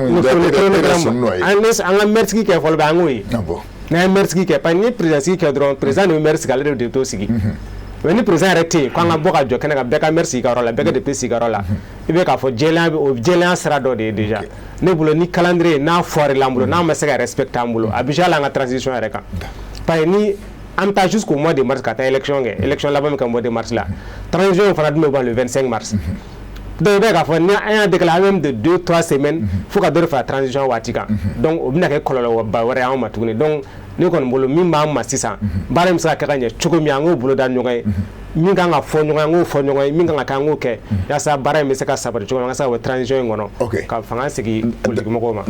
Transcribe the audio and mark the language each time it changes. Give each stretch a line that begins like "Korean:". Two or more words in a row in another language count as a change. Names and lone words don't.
Bambara: an ka mɛritigi kɛ fɔlɔ bɛ an k'o ye n'an ye mɛritigi kɛ parce que ni président sigi kɛ dɔrɔn président de bɛ mɛri sigi ale de bɛ t'o sigi mais ni président yɛrɛ tɛ yen k'an ka bɔ ka jɔ kɛnɛ kan bɛɛ ka mɛri sigi yɔrɔ la bɛɛ ka député sigi yɔrɔ la i bɛ k'a fɔ jɛlenya sira dɔ de ye déjà ne bolo ni calendrier n'a fɔrila an bolo n'a ma se ka respecter an bolo a bɛ jala an ka transition yɛrɛ kan parce que ni an bɛ taa
French: jusqu'au mois de mars
Bambara: ka taa élection kɛ élection laban min kɛ
French: mois de mars
Bambara: la transition fana dun bɛ ban
French: le 25 mars
Bambara: donc i bɛ k'a fɔ ni an y'a décalé même
French: de 2-3 semaines
Bambara: fo ka dɔ de fara transition waati kan donc o bɛna kɛ kɔlɔlɔba wɛrɛ y'anw ma tuguni donc ne kɔni bolo min b'an ma sisan baara in bɛ se ka kɛ ka ɲɛ cogo min an k'o bolo da ɲɔgɔn ye min kan ka fɔ ɲɔgɔn ye an k'o fɔ ɲɔgɔn ye min kan ka kɛ an k'o kɛ yaasa baara in bɛ se ka sabati cogo min an ka se ka bɔ transition in kɔnɔ ka fanga segin politique mɔgɔw ma.